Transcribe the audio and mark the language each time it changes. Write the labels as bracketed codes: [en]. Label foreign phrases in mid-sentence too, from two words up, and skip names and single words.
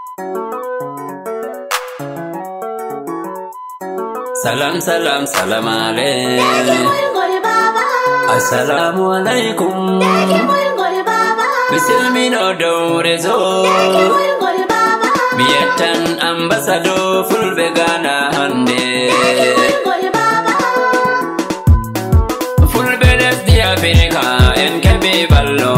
[ar] Salam salam salam alaikum. Assalamu alaikum. [ff] Bisilmino dore zo. Miyatan ambassador fulbe Ghana hande. Fulbe lesdi Africa en kebe ballo.